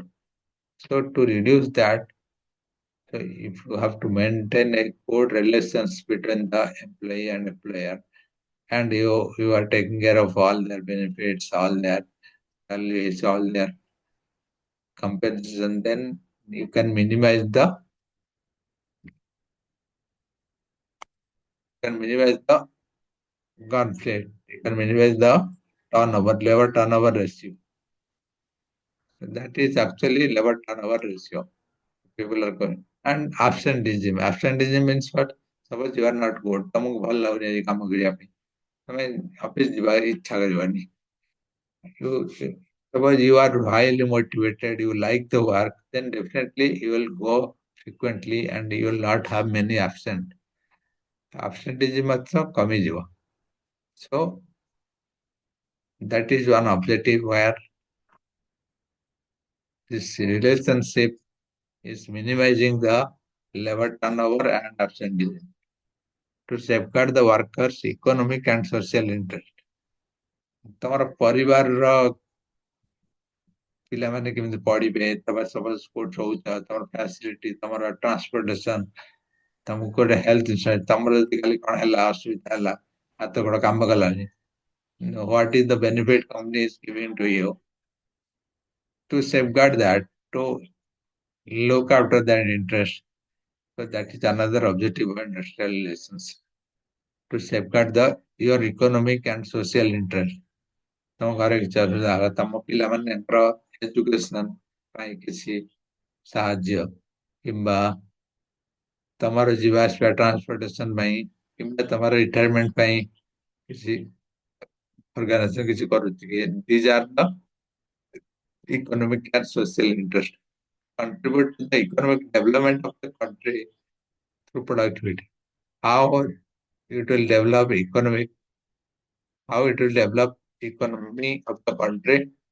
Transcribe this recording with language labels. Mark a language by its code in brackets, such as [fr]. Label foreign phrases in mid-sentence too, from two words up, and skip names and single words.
[en] So to reduce that, so if you have to maintain a good relations between the employee and employer, and you are taking care of all their benefits, all their salaries, all their compensation, then you can minimize the conflict. You can minimize the labor turnover ratio. That is actually labor turnover ratio. People are going. And absenteeism. Absenteeism means what? Suppose you are not good. [or] ତମକୁ ଭଲ ଲାଗୁନି ଆଜି କାମ କରିବା ପାଇଁ. ତମେ ଅଫିସ ଯିବା ଇଚ୍ଛା କରିବନି. [en] Suppose you are highly motivated, you like the work, then definitely you will go frequently and you will not have many absent. Absenteeism also କମିଯିବ. So that is one objective where this relationship is minimizing the labor turnover and absenteeism to safeguard the workers' economic and social interest. [or] ତମର ପରିବାରର ପିଲାମାନେ କେମିତି ପଢିବେ, ତମେ ସପୋଜ କୋଉଠି ରହୁଛ, ତମର ଫ୍ୟାସିଲିଟି, ତମର ଟ୍ରାନ୍ସପୋର୍ଟେସନ, ତମକୁ ଗୋଟେ [en] health insurance, [or] ତମର ଯଦି ଖାଲି କଣ ହେଲା, ଅସୁବିଧା ହେଲା, ହାତ ଗୋଡ କାମ କଲାନି, [en] what is the benefit company is giving to you? To safeguard that, to look after that interest. So that is another objective of industrial relations. To safeguard your economic and social interest. [or] ତମ ଘରେ କିଛି ଅସୁବିଧା ହେଲା, ତମ ପିଲାମାନଙ୍କର ଏଜୁକେସନ ପାଇଁ କିଛି ସାହାଯ୍ୟ, କିମ୍ବା ତମର ଯିବା ଆସିବା ଟ୍ରାନ୍ସପୋର୍ଟେସନ ପାଇଁ, କିମ୍ବା ତମର ରିଟାୟାରମେଣ୍ଟ ପାଇଁ କିଛି organization କିଛି କରୁଛି କି [en] these are the economic and social interest contribute to the economic development of the country through productivity. How it will develop economic, how it will develop economy of the country.